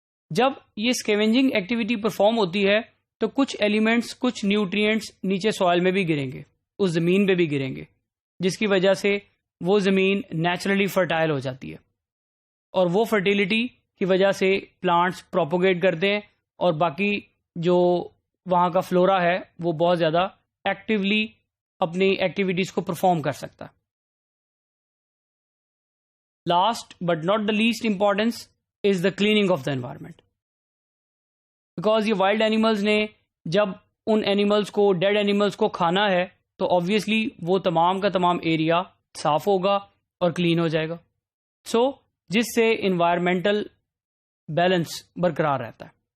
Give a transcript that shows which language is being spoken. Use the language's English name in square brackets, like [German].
[Urdu] جب یہ اسکیونجنگ activity perform ہوتی ہے تو کچھ ایلیمنٹس، کچھ نیوٹرینٹس نیچے سوائل میں بھی گریں گے، اس زمین پہ بھی گریں گے، جس کی وجہ سے وہ زمین نیچرلی فرٹائل ہو جاتی ہے، اور وہ فرٹیلیٹی کی وجہ سے پلانٹس پروپوگیٹ کرتے ہیں، اور باقی جو وہاں کا فلورا ہے وہ بہت زیادہ ایکٹیولی اپنی ایکٹیویٹیز کو پرفارم کر سکتا ہے. [English] Last but not the least importance is the cleaning of the environment. [Urdu] Because یہ وائلڈ اینیملز نے جب ان اینیملز کو، ڈیڈ اینیملز کو کھانا ہے تو آبویسلی وہ تمام کا تمام ایریا صاف ہوگا اور کلین ہو جائے گا، سو جس سے انوائرمنٹل بیلنس برقرار رہتا ہے.